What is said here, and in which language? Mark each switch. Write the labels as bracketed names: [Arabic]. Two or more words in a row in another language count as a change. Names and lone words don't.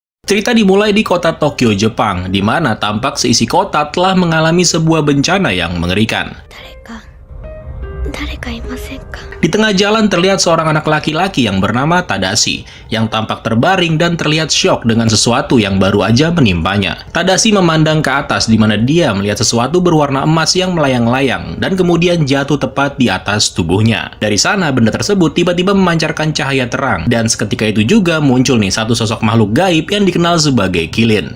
[Indonesian] Cerita dimulai di kota Tokyo, Jepang, di mana tampak seisi kota telah mengalami sebuah bencana yang mengerikan. [Japanese] 誰かいませんか? [Indonesian] Di tengah jalan terlihat seorang anak laki-laki yang bernama Tadashi, yang tampak terbaring dan terlihat syok dengan sesuatu yang baru aja menimpanya. Tadashi memandang ke atas di mana dia melihat sesuatu berwarna emas yang melayang-layang dan kemudian jatuh tepat di atas tubuhnya. Dari sana benda tersebut tiba-tiba memancarkan cahaya terang dan seketika itu juga muncul nih satu sosok makhluk gaib yang dikenal sebagai Kilin.